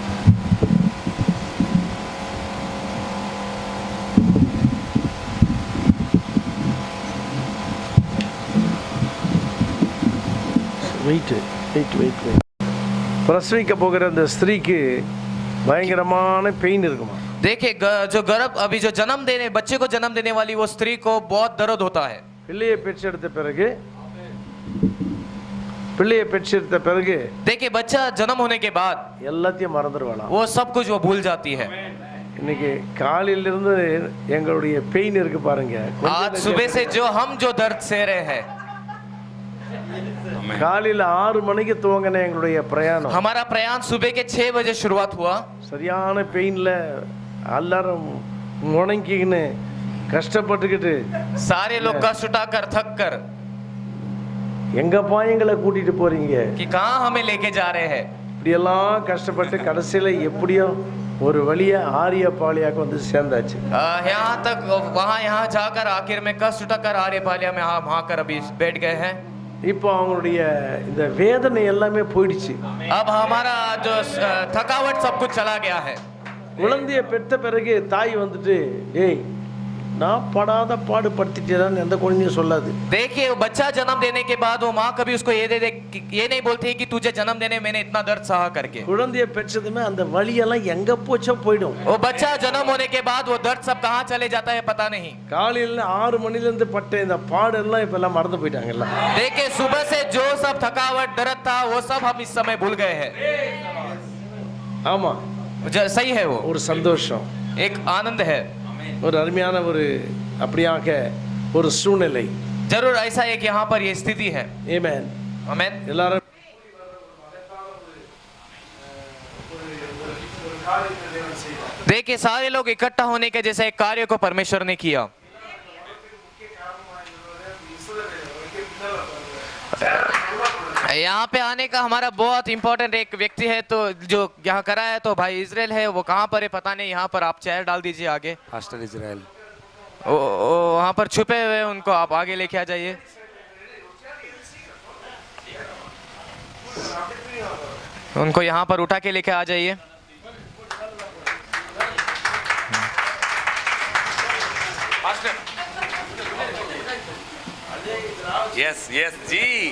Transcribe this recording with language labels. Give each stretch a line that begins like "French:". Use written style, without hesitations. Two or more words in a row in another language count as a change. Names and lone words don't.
Tamil: பிரசவிக்க போகிற அந்த ஸ்திரீக்கு பயங்கரமான பெயின் இருக்குமா?
Hindi: देखिए जो गर्भ अभी जो जन्म देने बच्चे को जन्म देने वाली वो स्त्री को बहुत दर्द होता है।
Tamil: பிள்ளையை பெற்றெடுத்த பிறகு
Hindi: देखिए बच्चा जन्म होने के बाद
Tamil: எல்லாத்தையும் மறந்துடுவாளாம்.
Hindi: वो सब कुछ वो भूल जाती है।
Tamil: இன்னைக்கு காலையில இருந்து எங்களுடைய பெயின் இருக்கு பாருங்க.
Hindi: आज सुबह से जो हम जो दर्द सह रहे हैं,
Tamil: காலையில 6 மணிக்கு துவங்கின எங்களுடைய பிரயாணம்,
Hindi: हमारा प्रयाण सुबह के 6 बजे शुरुआत हुआ।
Tamil: சரியான பெயின்ல எல்லாரும் முணங்கின்னு கஷ்டப்பட்டுக்கிட்டு
Hindi: सारे लोग कष्ट उठाकर थक कर
Tamil: எங்கப்பா எங்களை கூட்டிட்டு போறீங்க,
Hindi: कि कहां हमें लेके जा रहे हैं।
Tamil: இப்படி எல்லாம் கஷ்டப்பட்டு கடைசியில எப்படியோ ஒரு வழியா ஆரியபாளையாக்கு வந்து சேர்ந்தாச்சு.
Hindi: यहाँ तक वहां यहाँ जाकर आखिर में कष्ट उठाकर आर्यपालिया में वहां कर अभी बैठ गए हैं।
Tamil: இப்போ அவங்களுடைய இந்த வேதனை எல்லாமே போயிடுச்சு.
Hindi: अब हमारा जो थकावट सब कुछ चला गया है।
Tamil: குழந்தையை பெற்ற பிறகு தாய் வந்துட்டு ஏய் நான் படாத பாடு படுத்திட்டேன்னு எந்த குழந்தையும் சொல்லாது.
Hindi: देखिए बच्चा जन्म देने के बाद वो माँ कभी उसको ये नहीं बोलती है कि तुझे जन्म देने मैंने इतना दर्द सहा करके।
Tamil: குழந்தையை பெற்றதுமே அந்த வலியெல்லாம் எங்க போச்சோ போயிடும்.
Hindi: वो बच्चा जन्म होने के बाद वो दर्द सब कहाँ चले जाता है पता नहीं।
Tamil: காலையில 6 மணில இருந்து பட்ட இந்த பாடெல்லாம் இப்ப எல்லாம் மறந்து போயிட்டாங்கல்ல.
Hindi: देखिए सुबह से जो सब थकावट दर्द था वो सब हम इस समय भूल गए हैं।
Tamil: ஆமா
Hindi: सही है, वो
Tamil: ஒரு சந்தோஷம்,
Hindi: एक आनंद है,
Tamil: ஒரு அருமையான ஒரு அப்படியாக ஒரு சூழ்நிலை.
Hindi: जरूर ऐसा एक यहाँ पर ये स्थिति है।
Tamil: ஆமென்
Hindi: आमेन।
Tamil: எல்லாரும்
Hindi: देखिए सारे लोग इकट्ठा होने के जैसे एक कार्य को परमेश्वर ने किया। यहाँ पे आने का हमारा बहुत इंपॉर्टेंट एक व्यक्ति है तो जो यहाँ करा है तो भाई इजराइल है। वो कहाँ पर है पता नहीं। यहाँ पर आप चेयर डाल दीजिए आगे।
Tamil: பாஸ்டர் இஸ்ரேல்
Hindi: वहाँ पर छुपे हुए उनको आप आगे लेके आ जाइए। उनको यहाँ पर उठा के लेके आ जाइए।
English: yes yes जी